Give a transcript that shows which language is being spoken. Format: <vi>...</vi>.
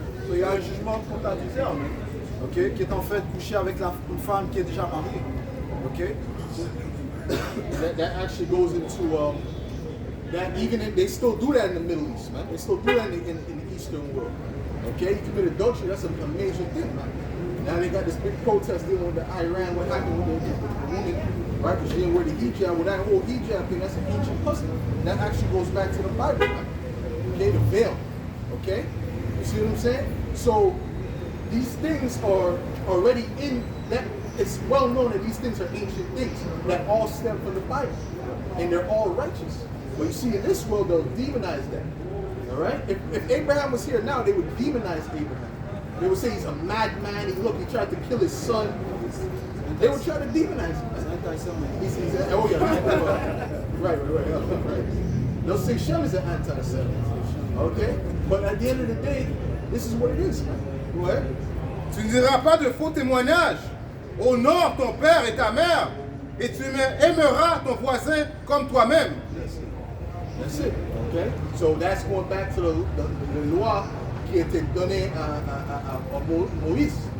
<fr>Il y a un jugement contre l'adultère, ok, qui est en fait couché avec une femme qui est déjà mariée. Ok?</fr> <en>That actually goes into that even they still do that in the Middle East, man. They still do that in the Eastern world. Okay, you commit adultery, that's a major thing, man. Now they got this big protest dealing with the Iran, what happened with the woman, right? Because she didn't wear the hijab. Well, that whole hijab thing, that's an ancient custom. And that actually goes back to the Bible, man. Okay, the veil. Okay? You see what I'm saying? So these things are already in that. It's well known that these things are ancient things that all stem from the Bible. And they're all righteous. But you see, in this world, they'll demonize that. All right? If Abraham was here now, they would demonize Abraham. They would say he's a madman. He tried to kill his son. They would try to demonize him. He's oh yeah, right. They'll say Shem is an anti-Semite. Okay? But at the end of the day, this is what it is, man. Go ahead.</en> <fr>Tu ne diras pas de faux témoignages. Honore ton père et ta mère, et tu aimeras ton voisin comme toi-même.</fr> <en>That's it. Okay? So that's going back to the</en> <fr>loi qui était donnée à Moïse.</fr>